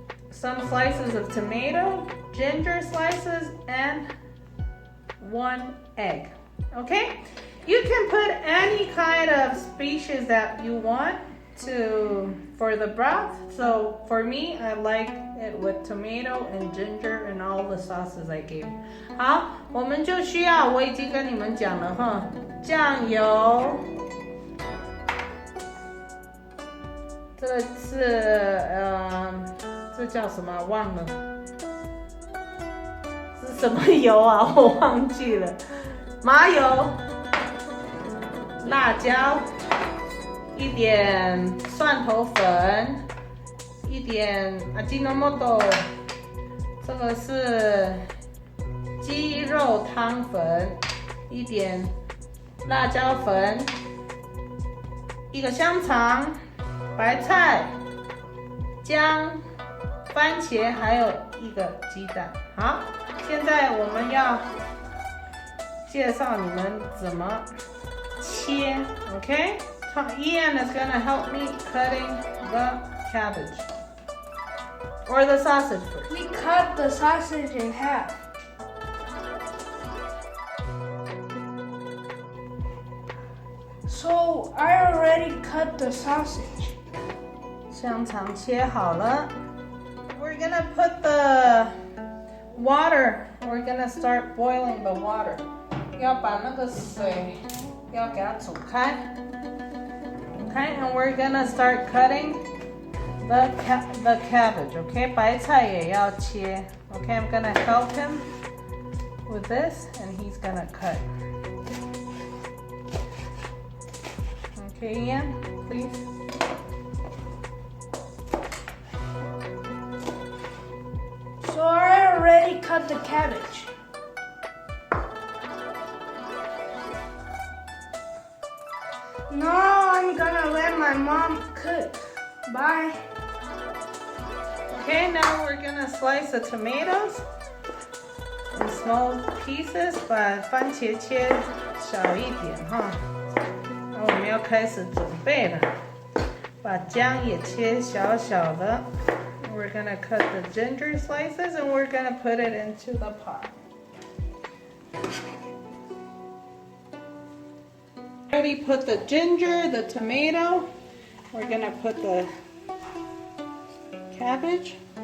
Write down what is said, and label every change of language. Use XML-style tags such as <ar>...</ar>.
<en>Some slices of tomato, ginger slices, and 1 egg. Okay? You can put any kind of species that you want for the broth. So for me, I like it with tomato and ginger and all the sauces I gave you.</en> <zh>好，我们就需要，我已经跟你们讲了哈，酱油，这个是这叫什么？忘了，是什么油啊？我忘记了，麻油。辣椒，一点蒜头粉，一点Ajinomoto，这个是鸡肉汤粉，一点辣椒粉，一个香肠，白菜，姜，番茄，还有一个鸡蛋。好，现在我们要介绍你们怎么切 ，OK？</zh> <en>Ian is gonna help me cutting the cabbage or the sausage first. We cut the sausage in half. So I already cut the sausage.</en> <zh>香肠切好了。</zh> <en>We're gonna put the water. We're gonna start boiling the water.</en> <zh>要把那个水要给它煮开。</zh> <en>Okay, and we're gonna start cutting the cabbage.</en> <zh>Okay, 白菜也要切。</zh> <en>Okay, I'm gonna help him with this, and he's gonna cut. Okay, Ian, please. So I already cut the cabbage. Now I'm gonna let my mom cook. Bye. Okay, now we're gonna slice the tomatoes in small pieces.</en> <zh>把番茄切小一点哈。那我们要开始准备了，把姜也切小小的。</zh> <en>We're gonna cut the ginger slices and we're gonna put it into the pot. Already put the ginger, the tomato. We're gonna put the cabbage.</en>